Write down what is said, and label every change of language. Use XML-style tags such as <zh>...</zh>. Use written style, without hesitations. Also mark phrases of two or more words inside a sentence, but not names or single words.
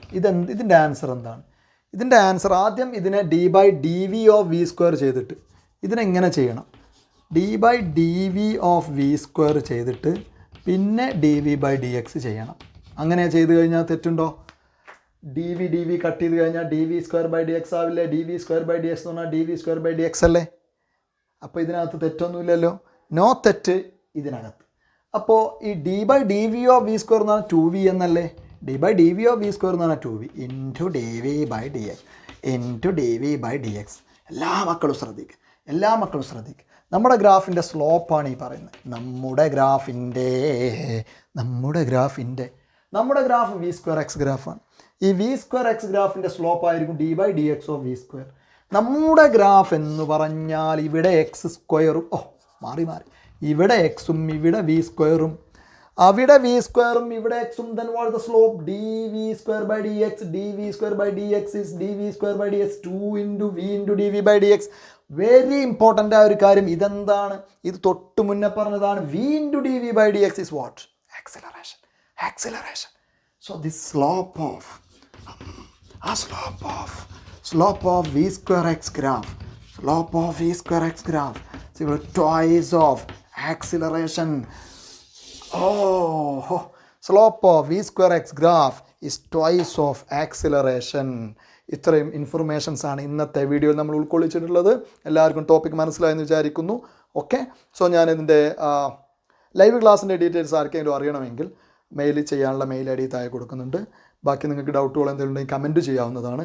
<ml>ഇതിൻ്റെ ആൻസർ എന്താണ്? ഇതിൻ്റെ ആൻസർ ആദ്യം ഇതിനെ d/dv ഓഫ് V² ചെയ്തിട്ട് ഇതിനെങ്ങനെ ചെയ്യണം? d/dv ഓഫ് V² ചെയ്തിട്ട് പിന്നെ dv/dx ചെയ്യണം. അങ്ങനെ ചെയ്ത് കഴിഞ്ഞാൽ തെറ്റുണ്ടോ? dv കട്ട് ചെയ്ത് കഴിഞ്ഞാൽ dv²/dx ആവില്ലേ? dv²/dx എന്ന് പറഞ്ഞാൽ dv²/dx അല്ലേ? അപ്പോൾ ഇതിനകത്ത് തെറ്റൊന്നുമില്ലല്ലോ. നോ തെറ്റ് ഇതിനകത്ത്. അപ്പോൾ ഈ d/dv ഓഫ് V² എന്ന് പറഞ്ഞാൽ 2v എന്നല്ലേ? d/dv ഓഫ് V² എന്ന് പറഞ്ഞാൽ 2v ഇൻറ്റു dv/dx. എല്ലാ മക്കളും ശ്രദ്ധിക്കുക. നമ്മുടെ ഗ്രാഫിൻ്റെ സ്ലോപ്പാണ് ഈ പറയുന്നത്. നമ്മുടെ ഗ്രാഫ് V²x ഗ്രാഫാണ്. ഈ V²x ഗ്രാഫിൻ്റെ സ്ലോപ്പ് ആയിരിക്കും d/dx ഓഫ് V². നമ്മുടെ ഗ്രാഫ് എന്ന് പറഞ്ഞാൽ ഇവിടെ x²ഉം മാറി ഇവിടെ എക്സും ഇവിടെ V²ഉം അവിടെ V²ഉം ഇവിടെ എക്സും.</ml> <en>then what is the slope? dv²/dx. dv²/dx is dv²/dx 2 into v into dv/dx. very important</en> <ml>ആയ ഒരു കാര്യം. ഇതെന്താണ്? ഇത് തൊട്ട് മുന്നേ പറഞ്ഞതാണ്.</ml> <en>v into dv/dx is what? Acceleration. So this slope of V²x graph. So twice of acceleration. Slope of V²x graph is twice of acceleration.</en> <ml>ഇത്രയും ഇൻഫർമേഷൻസ് ആണ് ഇന്നത്തെ വീഡിയോയിൽ നമ്മൾ ഉൾക്കൊള്ളിച്ചിട്ടുള്ളത്. എല്ലാവർക്കും ടോപ്പിക് മനസ്സിലായെന്ന് വിചാരിക്കുന്നു.</ml> <en>okay, so</en> <ml>ഞാനിതിൻ്റെ ലൈവ് ക്ലാസ്സിൻ്റെ ഡീറ്റെയിൽസ് ആർക്കെങ്കിലും അറിയണമെങ്കിൽ മെയിൽ ചെയ്യാനുള്ള</ml> <en>mail ID</en> <ml>താഴെ കൊടുക്കുന്നുണ്ട്. ബാക്കി നിങ്ങൾക്ക് ഡൗട്ടുകൾ എന്തെങ്കിലും ഉണ്ടെങ്കിൽ കമൻറ്റ് ചെയ്യാവുന്നതാണ്.</ml>